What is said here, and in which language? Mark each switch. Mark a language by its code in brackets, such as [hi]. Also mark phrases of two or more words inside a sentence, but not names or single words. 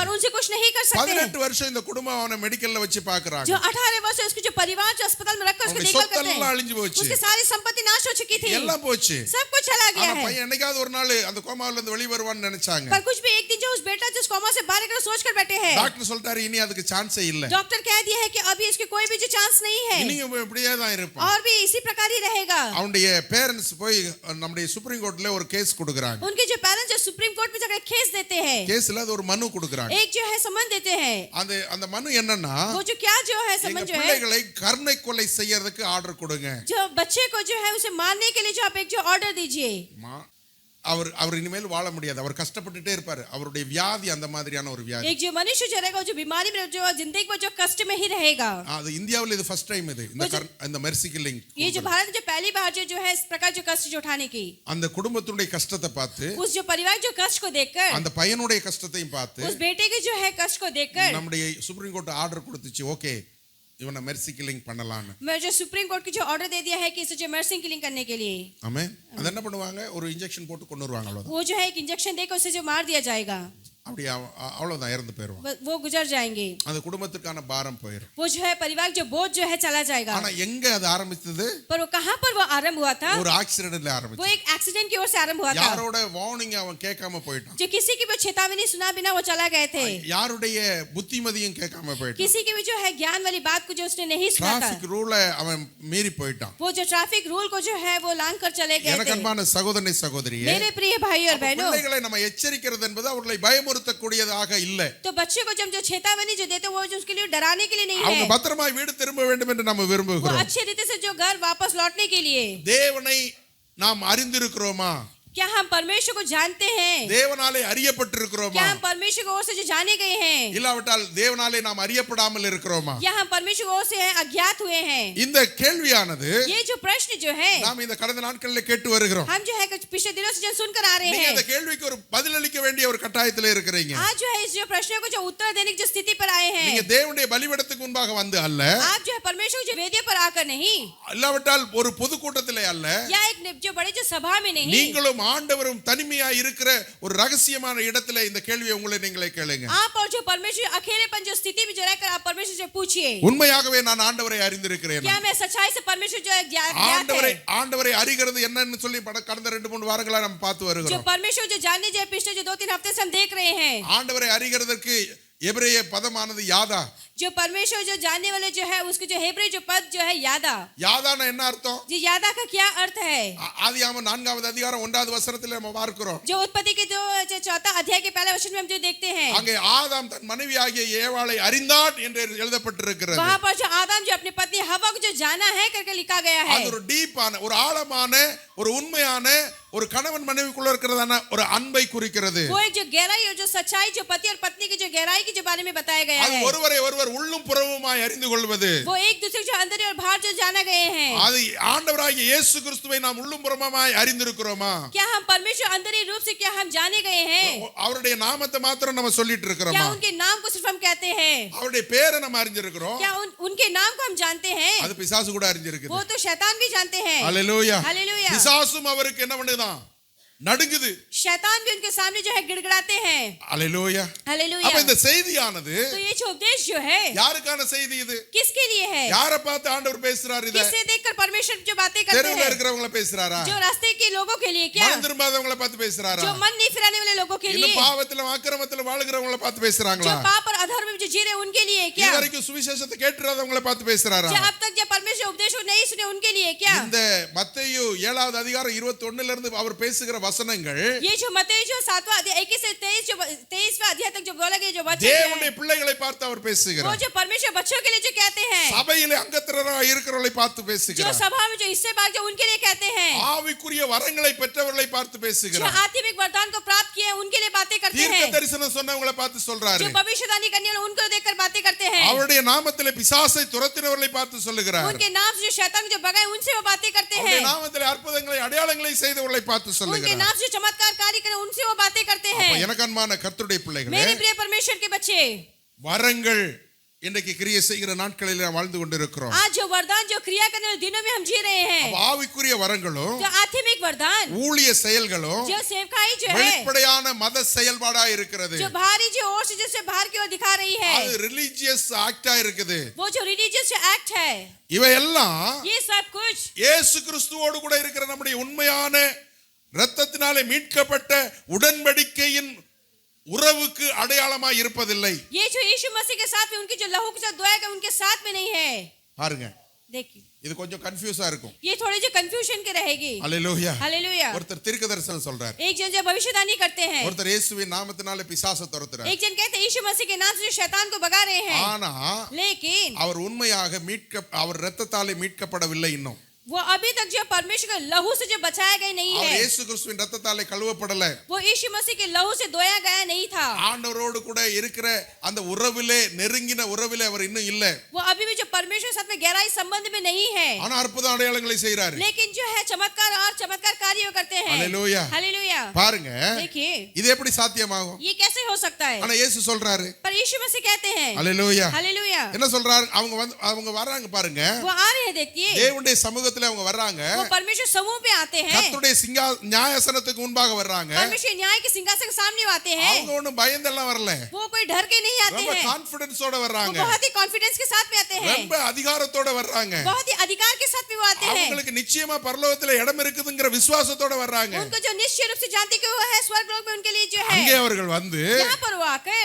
[hi] पर उनसे कुछ नहीं कर सकते। [ta] 18 வருஷம் இந்த குடும்பம் அவனை மெடிக்கல்ல வச்சு பாக்குறாங்க. [hi] जो 18 वर्ष से उसके जो परिवार जो अस्पताल में रखकर उसको देखभाल करते हैं, [ta] அழிஞ்சு போச்சு. [hi] उसकी सारी संपत्ति नाश हो चुकी थी, [ta] எல்லாம் போச்சு. [hi] सब कुछ चला गया [ta] ஆனா [hi] है। [ta] பையன் என்னைக்காவது ஒரு நாள் அந்த கோமாவுல இருந்து வெளிய வருவான்னு நினைச்சாங்க. [hi] पर कुछ भी एक दिन जो उस बेटा जो उस कोमा से बाहर निकल सोच कर बैठे हैं, [ta] டாக்டர் சொல்லிட்டாரு இனி அதுக்கு சான்ஸே இல்ல. [hi] डॉक्टर कह दिया है कि अभी इसके कोई भी जो चांस नहीं है, [ta] இனியும் இப்படியே தான் இருப்பான். [hi] और भी इसी प्रकार ही रहेगा। [ta] அவனுடைய பேரண்ட்ஸ் போய் நம்முடைய சுப்ரீம் கோர்ட்ல ஒரு கேஸ் கொடுக்கறாங்க. [hi] उनके जो पेरेंट्स जो सुप्रीम कोर्ट में जाकर केस देते हैं, [ta] கேஸ்ல அது ஒரு மனு கொடுக்கறாங்க. [hi] एक जो है समन देते हैं। [ta] அந்த மனு என்னன்னா, [hi] वो जो क्या जो है [ta] எங்க [hi] समन जो है, [ta] பிள்ளைகளை கருணை கொலை செய்யறதுக்கு ஆர்டர் கொடுங்க. [hi] जो बच्चे को जो है उसे मारने के लिए जो आप एक जो ऑर्डर दीजिए। [ta] அவர் இனிமேல் வாழ முடியாது. அவர் கஷ்டப்பட்டுட்டே இருப்பாரு. அவருடைய வியாதி அந்த மாதிரியான ஒரு வியாதி. [hi] एक जो मनुष्य जो रहेगा जो बीमारी में जो जिंदगी में जो कष्ट में ही रहेगा। [ta] அது இந்தியாவில் இது [en] first time [ta] இது இந்த [en] mercy killing. [hi] ये जो भारत जो पहली बार जो है इस प्रकार जो कष्ट जो उठाने की, [ta] அந்த குடும்பத்துடைய கஷ்டத்தை பார்த்து, [hi] उस जो परिवार जो कष्ट को देखकर, [ta] அந்த பையனுடைய கஷ்டத்தையும் பார்த்து, [hi] उस बेटे के जो है कष्ट को देखकर [ta] நம்முடைய சுப்ரீம் கோர்ட் ஆர்டர் கொடுத்துச்சு, ஓகே இவனை [en] mercy killing [ta] பண்ணலாம்னு. [hi] मैं जो सुप्रीम कोर्ट की जो ऑर्डर दे दिया है कि इसे जो [en] mercy killing [hi] करने के लिए, [ta] ஆமென். அது என்ன பண்ணுவாங்க, ஒரு இன்ஜெக்ஷன் போட்டு கொன்னுருவாங்க அவ்வளவுதான். [hi] वो जो है एक इंजेक्शन देकर उसे जो मार दिया जाएगा, [ta] அப்படி அவ்வளவுதான், இறந்து போயிடுவான். [hi] वो गुजर जाएंगे। [ta] அந்த குடும்பத்துக்கான பாரம் போயிடும். [hi] वो जो है परिवार जो बोझ जो है चला जाएगा। [ta] ஆனா எங்க அது ஆரம்பிச்சது? [hi] पर वो कहां पर वो आरंभ हुआ था? [ta] ஒரு ஆக்சிடென்ட்ல ஆரம்பிச்சது. [hi] वो एक एक्सीडेंट की ओर से आरंभ हुआ था। [ta] யாரோட வார்னிங் அவன் கேட்காம போயிட்டான். [hi] जो किसी की भी चेतावनी सुना बिना वो चला गए थे। [ta] யாருடைய புத்திமதியும் கேட்காம போயிட்டான். [hi] किसी की भी जो है ज्ञान वाली बात को जो उसने नहीं सुना था। [en] traffic rule [ta] அவன் மீறி போயிட்டான். [hi] वो जो ट्रैफिक रूल को जो है वो लांघ कर चले गए [ta] எனக்கு [hi] थे। [ta] அன்பான சகோதரனே சகோதரியே, [hi] मेरे प्रिय भाई और बहनों, [ta] பிள்ளைகளை நம்ம எச்சரிக்கிறது என்பது அவர்களை பயமுறுத்தக்கூடியதாக இல்ல. [hi] तो बच्चे को जब जो चेतावनी जो देते वो जो उसके लिए डराने के लिए नहीं [ta] அவங்க [hi] है, [ta] பத்திரமாய் வீடு திரும்ப வேண்டும் என்று நம்ம [hi] वो [ta] விரும்புகிறோம். [hi] अच्छे रीति से जो घर वापस लौटने के लिए। [ta] தேவனை நாம் அறிந்திருக்கிறோமா? [hi] क्या हम परमेश्वर को जानते हैं? [ta] தேவனாலே அறியப்பட்டிருக்கிறோமா? [hi] क्या हम परमेश्वर की ओर से जो जाने गए हैं? [ta] இல்லாவிட்டால் தேவனாலே நாம் அறியப்படாமல் இருக்கிறோமா? [hi] या हम परमेश्वर की ओर से अज्ञात हुए हैं? [ta] இந்த கேள்வியானது [hi] ये जो प्रश्न जो है [ta] நாம் இந்த கடந்த நாட்களில் கேட்டு வருகிறோம். [hi] हम जो है कुछ पिछले दिनों से जो सुनकर आ रहे [ta] நீங்க [hi] हैं। [ta] இந்த கேள்விக்கு ஒரு பதிலளிக்க வேண்டிய ஒரு கட்டாயத்தில் இருக்கிறீங்க. [hi] आज जो है इस जो प्रश्नों को जो उत्तर देने की जो स्थिति पर आए [ta] நீங்க [hi] हैं। [ta] தேவனுடைய பலிபீடத்துக்கு முன்பாக வந்து அல்ல, [hi] आप जो है परमेश्वर की जो वेदी पर आकर नहीं, [ta] இல்லாவிட்டால் ஒரு பொதுக்கூட்டத்திலே அல்ல, [hi] या एक जो बड़े जो सभा में नहीं, [ta] நீங்களும் ஆண்டவரும் தனிமையா இருக்கிற ஒரு ரகசியமான இடத்துல இந்த கேள்வியை உங்களை நீங்களே கேளுங்க. [hi] आप और जो परमेश्वर अकेलेपन जो स्थिति में जो रहकर आप परमेश्वर से पूछिए, [ta] உண்மையாகவே நான் ஆண்டவரை அறிந்திருக்கிறேன். [hi] क्या मैं सच्चाई से परमेश्वर जो है ज्ञात [ta] ஆண்டவரை [hi] है? [ta] ஆண்டவரை அறிகிறது என்னன்னு சொல்லி கடந்த 2-3 வாரங்களா நம்ம பார்த்து [hi] जो [ta] வருகிறோம். [hi] परमेश्वर जो जानने जो पिछले जो 2-3 हफ्ते से हम देख रहे हैं। [ta] ஆண்டவரை அறிகிறதற்கு எபிரேய பதமானது யாதா. [hi] जो परमेश्वर जो जानने वाले जो है उसके जो हेब्रू जो पद जो है यादा। [ta] யாதானா என்ன அர்த்தம்? [hi] जी यादा का क्या अर्थ है? [ta] ஆதியாகமம் 4வது அதிகாரம் 1வது வசனத்தில் நம்ம பார்க்கிறோம். [hi] जो उत्पत्ति के जो चौथा अध्याय के पहले वचन में हम जो देखते हैं, [ta] அங்கே ஆதாம் தன் மனைவியாகிய ஏவாளை அறிந்தான் என்று எழுதப்பட்டிருக்கிறது. [hi] वहां पर जो आदम जो अपनी पत्नी हवा को जो जाना है करके लिखा गया है। [ta] அது ஒரு டீப்பான ஒரு ஆழமான ஒரு உண்மையான ஒரு கணவன் மனைவிக்குள்ள இருக்கிறதான ஒரு அன்பை குறிக்கிறது. [hi] वो एक जो गहराई और जो सच्चाई जो पति और पत्नी की जो गहराई के जो बारे में बताया गया [ta] அது [hi] है। [ta] ஒருவரை ஒருவர் உள்ளும் புறவுமாய் அறிந்து கொள்வது. [hi] वो एक दूसरे जो अंदर और बाहर जो जाना गए हैं। [ta] அது ஆண்டவராகிய இயேசு கிறிஸ்துவை நாம் உள்ளும் புறவுமாய் அறிந்திருக்கிறோமா? [hi] क्या हम परमेश्वर अंदर रूप से क्या हम जाने गए हैं? [ta] அவருடைய நாமத்தை மாத்திரம் நம்ம சொல்லிட்டு [hi] क्या [ta] இருக்கிறோமா? [hi] उनके नाम को सिर्फ हम कहते हैं? [ta] அவருடைய பேரை நம்ம அறிஞ்சிருக்கிறோம். [hi] क्या उनके नाम को हम जानते हैं? [ta] அது பிசாசு கூட அறிஞ்சிருக்குது. [hi] वो तो शैतान भी जानते हैं। [ta] ஹalleluya. [hi] हालेलुया। [ta] பிசாசும் அவருக்கு என்ன பண்ணுதான்? நடுங்குது. [hi] शैतान भी उनके सामने जो है गिड़गिड़ाते हैं। [ta] ஹalleluya. [hi] हालेलुया। [ta] அப்ப இந்த செய்தியானது [hi] तो ये जो उपदेश जो है [ta] யாருக்கான செய்தி இது? [hi] किसके लिए है? [ta] யாரை பார்த்து ஆண்டவர் பேசுறாரு இத? [hi] किसे देखकर परमेश्वर जो बातें करते [ta] தெருவுல [hi] हैं? [ta] இருக்கிறவங்கள பேசுறாரா? [hi] जो रास्ते के लोगों के लिए क्या? [ta] மனம் திரும்பாதவங்கள பார்த்து பேசுறாரா? [hi] जो मन नहीं फिराने वाले लोगों के लिए? [ta] இன்னும் பாவத்திலும் அக்கிரமத்திலும் வாழுகிறவங்கள பார்த்து [hi] जो [ta] பேசுறாங்களா? [hi] पाप और अधर्म में जो जी रहे हैं उनके लिए क्या? [ta] இதுவரைக்கும் சுவிசேஷத்தை கேட்டிராதவங்கள பார்த்து பேசுறாரா? [hi] जो अब तक जो परमेश्वर उपदेश नहीं सुने उनके लिए क्या? [ta] இந்த மத்தேயு 7வது அதிகாரம் 21ல இருந்து அவர் பேசுகிற வசனங்கள் [hi] ये जो मत्ती जो 7वां अध्याय 21 से 23वां अध्याय तक जो बोला गया जो वचन [ta] தேவனுடைய [hi] है [ta] பிள்ளைகளை பார்த்து அவர் [hi] वो [ta] பேசுகிறார். [hi] जो परमेश्वर बच्चों के लिए जो कहते हैं [ta] சபையிலே அங்கத்தினராக இருக்கிறவர்களை பார்த்து [hi] जो [ta] பேசுகிறார். [hi] सभा में जो हिस्से भाग जो उनके लिए कहते हैं [ta] ஆவிக்குரிய வரங்களை பெற்றவர்களை பார்த்து [hi] जो [ta] பேசுகிறார். [hi] आत्मिक वरदान को प्राप्त किए हैं उनके लिए बातें करते [ta] தீர்க்க [hi] हैं [ta] தரிசனம் சொன்னவங்களை பார்த்து சொல்றாரு. [hi] जो भविष्यवाणी करने वाले उनको देखकर बातें करते हैं [ta] அவருடைய நாமத்திலே பிசாசை துரத்தினவர்களை பார்த்து சொல்லுகிறார். [hi] उनके नाम से जो शैतान को जो भगाए उनसे वो बातें करते [ta] அவருடைய [hi] हैं [ta] நாமத்திலே அற்புதங்களை அடையாளங்களை செய்தவர்களை பார்த்து [hi] उनके [ta] சொல்லுகிறார். [hi] नाम से जो चमत्कार कार्य करे उनसे वो बातें करते [ta] அப்ப [hi] हैं [ta] எனக்கு அன்பான கர்த்தருடைய பிள்ளைகளே, [hi] मेरे प्रिय परमेश्वर के बच्चे [ta] வரங்கள் இன்றைக்கு கிரியை செய்கிற நாட்களில் நாம் வாழ்ந்து கொண்டிருக்கிறோம். [hi] आज जो वरदान जो क्रिया करने वाले दिनों में हम जी रहे हैं [ta] அப்ப ஆவிக்குரிய வரங்களும் [hi] जो आत्मिक वरदान [ta] ஊழிய செயல்களும் [hi] जो सेवकाई जो है [ta] வெளிப்படையான மத செயல்பாடா இருக்கிறது. [hi] जो बाहरी जो ओर से जैसे बाहर की ओर दिखा रही है [ta] அது [en] religious act [ta] இருக்குது. [hi] वो जो [en] religious act [hi] है [ta] இவையெல்லாம் [hi] ये सब कुछ [ta] இயேசு கிறிஸ்துவோடு கூட இருக்கிற நம்முடைய உண்மையான இரத்தத்தினாலே மீட்கப்பட்ட உடன்படிக்கையின் உறவுக்கு அடையாளமா இருப்பதில்லை. [hi] ये जो यीशु मसीह के साथ में उनके जो लहू के साथ धोया गया उनके साथ में नहीं है. [ta] பாருங்க, [hi] देखिए [ta] இது கொஞ்சம் கன்ஃபியூஸா இருக்கும். [hi] ये थोड़ी जो कंफ्यूजन के रहेगी. [ta] அல்லேலூயா. [hi] हालेलुया. [ta] ஒருத்தர் தீர்க்கதரிசனம் சொல்றார். [hi] एक जन जो भविष्यवाणी करते हैं [ta] ஒருத்தர் இயேசுவின் நாமத்தினாலே பிசாசை துரத்துறார். [hi] एक जन कहते हैं यीशु मसीह के नाम से जो शैतान को भगा रहे हैं [ta] ஆனா [hi] लेकिन [ta] அவர் உண்மையாக அவர் இரத்தத்தாலே மீட்கப்படவில்லை. இன்னும் [hi] वो अभी तक जो परमेश्वर के लहू से जो बचाया गया नहीं [ta] அவர் [hi] है [ta] இயேசு கிறிஸ்துவின் இரத்தத்தாலே கழுவப்படல. [hi] वो यीशु मसीह के लहू से धोया गया नहीं था. [ta] ஆண்டவரோடு கூட இருக்கிற அந்த உறவிலே நெருங்கின உறவிலே அவர் இன்னும் இல்ல. [hi] वो अभी भी जो परमेश्वर के साथ में गहराई संबंध में नहीं है [ta] ஆனா அற்புத அடையாளங்களை செய்றாரு. [hi] लेकिन जो है चमत्कार और चमत्कार कार्य करते हैं. [ta] அல்லேலூயா. [hi] हालेलुया. [ta] பாருங்க, [hi] देखिए [ta] இது எப்படி சாத்தியமாகும்? [hi] ये कैसे हो सकता है [ta] ஆனா இயேசு சொல்றாரு. [hi] पर यीशु मसीह कहते हैं [ta] அல்லேலூயா. [hi] हालेलूया. [ta] என்ன சொல்றாரு? அவங்க வர்றாங்க பாருங்க. [hi] वो आ रहे हैं देखिए [ta] தேவனுடைய சமூகத்திலே அவங்க வர்றாங்க. [hi] वो परमेश्वर समूह पे आते हैं [ta] கர்த்தருடைய நியாயாசனத்துக்கு முன்பாக வர்றாங்க. [hi] परमेश्वर न्याय के सिंहासन के सामने आते हैं. [ta] அவங்க ஒண்ணும் பயந்தெல்லாம் வரல. [hi] वो कोई डर के नहीं आते [ta] ரொம்ப [hi] हैं [ta] கான்ஃபிடன்ஸோட [hi] वो [ta] வர்றாங்க. [hi] बहुत ही कॉन्फिडेंस के साथ में आते हैं [ta] ரொம்ப அதிகாரத்தோட வர்றாங்க. [hi] बहुत ही अधिकार के साथ में वो आते हैं [ta] அவங்களுக்கு நிச்சயமா பரலோகத்திலே இடம் இருக்குதுங்கற விசுவாசத்தோட வர்றாங்க. [hi] उनको जो निश्चय रूप से जानते कि वो है स्वर्ग लोक में उनके लिए जो है [ta] அங்கே அவர்கள் வந்து [hi] यहाँ पर वो आकर